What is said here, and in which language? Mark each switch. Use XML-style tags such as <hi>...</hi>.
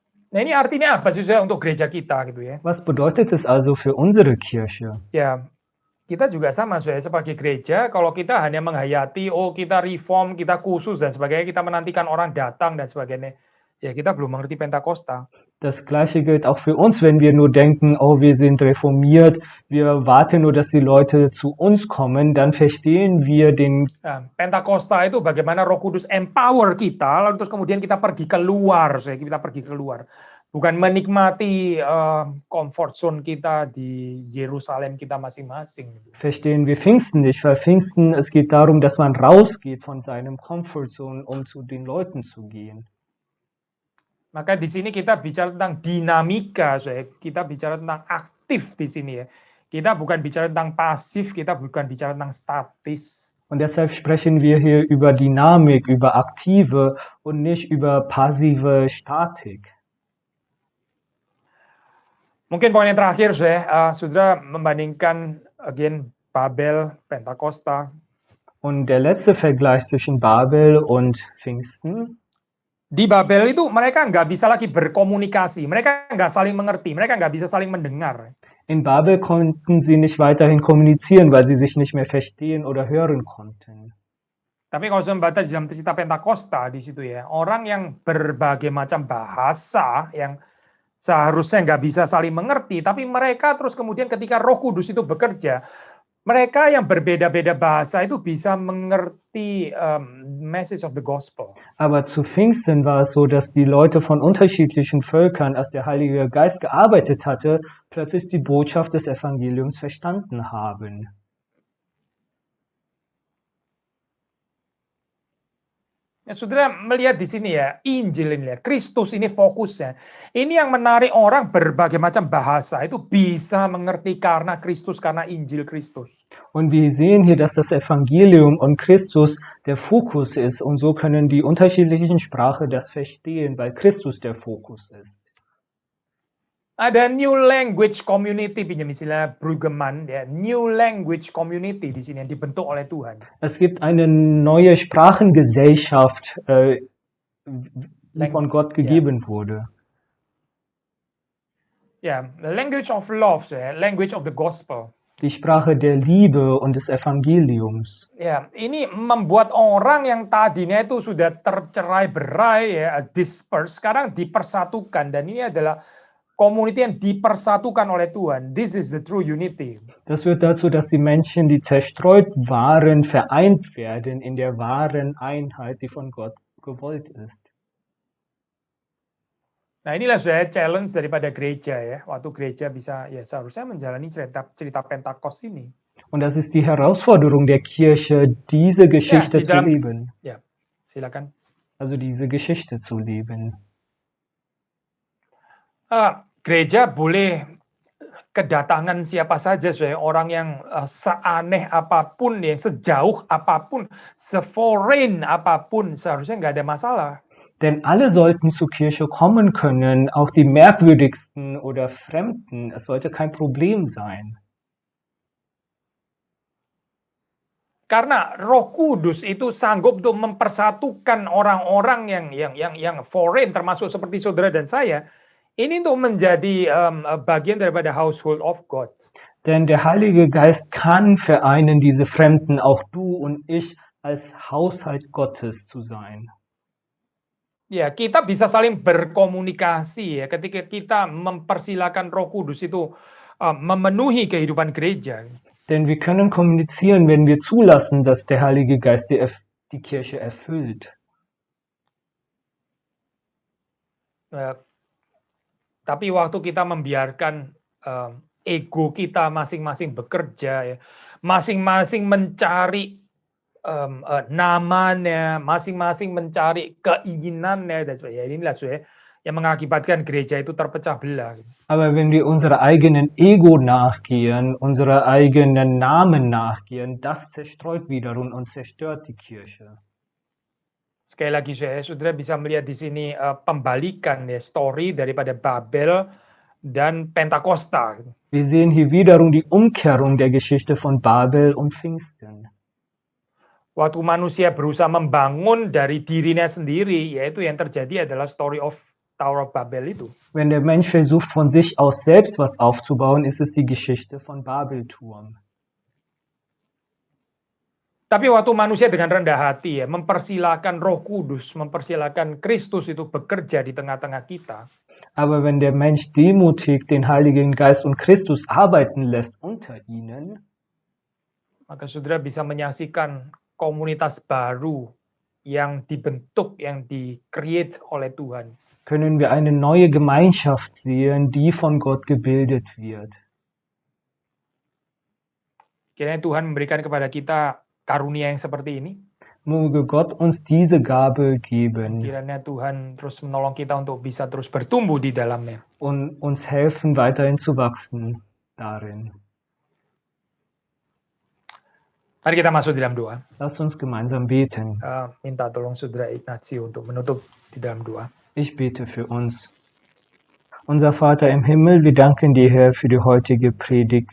<id>Nah, ini artinya apa sih untuk gereja kita gitu ya?</id> <de>Was bedeutet es also für unsere Kirche?</de> <id>Ya, kita juga sama sebagai gereja, kalau kita hanya menghayati, kita reform, kita khusus dan sebagainya, kita menantikan orang datang dan sebagainya, ya kita belum mengerti Pentakosta.</id> <de>Das Gleiche gilt auch für uns, wenn wir nur denken, oh, wir sind reformiert, wir warten nur, dass die Leute zu uns kommen, dann verstehen wir den</de> <id>Nah, Pentakosta itu bagaimana Roh Kudus empower kita, lalu terus kemudian kita pergi keluar, kita pergi keluar. Bukan menikmati</id> <en>comfort zone</en> <id>kita di Yerusalem kita masing-masing.</id> <de>verstehen wir Pfingsten nicht, weil Pfingsten, es geht darum, dass man rausgeht von seinem Comfortzone, um zu den Leuten zu gehen.</de> <id>Maka di sini kita bicara tentang dinamika, kita bicara tentang aktif di sini ya. Kita bukan bicara tentang pasif, kita bukan bicara tentang statis.</id> <de>Und deshalb sprechen wir hier über Dynamik, über aktive und nicht über passive Statik.</de> <id>Mungkin poin yang terakhir, saudara membandingkan again Babel, Pentakosta.</id> <de>Und der letzte Vergleich zwischen Babel und Pfingsten.</de> <id>Di Babel itu mereka nggak bisa lagi berkomunikasi, mereka nggak saling mengerti, mereka nggak bisa saling mendengar.</id> <de>In Babel konnten sie nicht weiterhin kommunizieren, weil sie sich nicht mehr verstehen oder hören konnten.</de> <id>Tapi kalau saya membaca di dalam cerita Pentakosta di situ ya, orang yang berbagai macam bahasa yang seharusnya nggak bisa saling mengerti, tapi mereka terus kemudian ketika Roh Kudus itu bekerja, mereka yang berbeda-beda bahasa itu bisa mengerti</id> <en>message of the gospel.</en> <de>Aber zu Pfingsten war es so, dass die Leute von unterschiedlichen Völkern, als der Heilige Geist gearbeitet hatte, plötzlich die Botschaft des Evangeliums verstanden haben.</de> <id>Ya, saudara melihat di sini ya, Injil ini ya, Kristus ini fokusnya. Ini yang menarik orang berbagai macam bahasa itu bisa mengerti karena Kristus, karena Injil Kristus.</id> <de>Und wir sehen hier, dass das Evangelium und Christus der Fokus ist. Und so können die unterschiedlichen Sprachen das verstehen, weil Christus der Fokus ist.</de> <id>Ada</id> <en>new language community,</en> <id>pinjam istilah Brueggemann, ya, new language community di sini yang dibentuk oleh Tuhan.</id> <de>Es gibt eine neue Sprachengesellschaft, die von Gott gegeben wurde.</de> <en>Ya, language of love, language of the gospel.</en> <de>Die Sprache der Liebe und des Evangeliums.</de> <id>Ya, ini membuat orang yang tadinya itu sudah tercerai-berai, ya,</id> <en>dispersed,</en> <id>sekarang dipersatukan, dan ini adalah community yang dipersatukan oleh Tuhan.</id> <en>This is the true unity.</en> <de>Das führt dazu, dass die Menschen, die zerstreut waren, vereint werden in der wahren Einheit, die von Gott gewollt ist.</de> <id>Nah, inilah saya challenge daripada gereja ya. Waktu gereja bisa ya seharusnya menjalani cerita Pentakost ini.</id> <de>Und das ist die Herausforderung der Kirche, diese Geschichte zu leben.</de> <id>Ya, silakan.</id> <de>Also diese Geschichte zu leben.</de> <id>Gereja boleh kedatangan siapa saja, orang yang seaneh apapun, ya, sejauh apapun, seforeign apapun, seharusnya nggak ada masalah.</id> <de>Denn alle sollten zur Kirche kommen können, auch die merkwürdigsten oder Fremden. Es sollte kein Problem sein.</de> <id>Karena Roh Kudus itu sanggup untuk mempersatukan orang-orang yang foreign, termasuk seperti saudara dan saya. Ini untuk menjadi bagian daripada</id> <en>household of God.</en> <de>Denn der Heilige Geist kann vereinen diese Fremden, auch du und ich, als Haushalt Gottes zu sein.</de> <id>Ya, kita bisa saling berkomunikasi ya ketika kita mempersilakan Roh Kudus itu memenuhi kehidupan gereja.</id> <de>Denn wir können kommunizieren, wenn wir zulassen, dass der Heilige Geist die Kirche erfüllt.</de> <id>Tapi waktu kita membiarkan ego kita masing-masing bekerja, ya, masing-masing mencari namanya, masing-masing mencari keinginannya, dan sebagainya. Inilah yang mengakibatkan gereja itu terpecah belah.</id> <de>Aber wenn wir unsere eigenen Ego nachgehen, unsere eigenen Namen nachgehen, das zerstreut wiederum und zerstört die Kirche.</de> <id>Sekali lagi, saudara bisa melihat di sini pembalikan ya, story daripada Babel dan Pentakosta.</id> <de>Wir sehen hier wiederum die Umkehrung der Geschichte von Babel und Pfingsten.</de> <id>Waktu manusia berusaha membangun dari dirinya sendiri, yaitu yang terjadi adalah</id> <en>story of Tower of Babel</en> <id>itu.</id> <de>Wenn der Mensch versucht, von sich aus selbst was aufzubauen, ist es die Geschichte von Babelturm.</de> <id>Tapi waktu manusia dengan rendah hati ya, mempersilahkan Roh Kudus, mempersilahkan Kristus itu bekerja di tengah-tengah kita.</id> <de>Aber wenn der Mensch demutig den Heiligen Geist und Christus arbeiten lässt unter ihnen,</de> <id>maka saudara bisa menyaksikan komunitas baru yang dibentuk, yang di-create oleh Tuhan.</id> <de>können wir eine neue Gemeinschaft sehen, die von Gott gebildet wird.</de> <id>Kiranya Tuhan memberikan kepada kita karunia yang seperti ini.</id> <de>Möge Gott uns diese Gabe geben</de> <id>kiranya Tuhan terus menolong kita untuk bisa terus bertumbuh di dalamnya.</id> <de>und uns helfen, weiterhin zu wachsen darin.</de> <id>Mari kita masuk di dalam doa.</id> <de>Lass uns gemeinsam beten.</de> <id>Minta tolong saudara Ignazio untuk menutup di dalam doa.</id> <de>Ich bete für uns. Unser Vater im Himmel, wir danken dir, Herr, für die heutige Predigt.</de>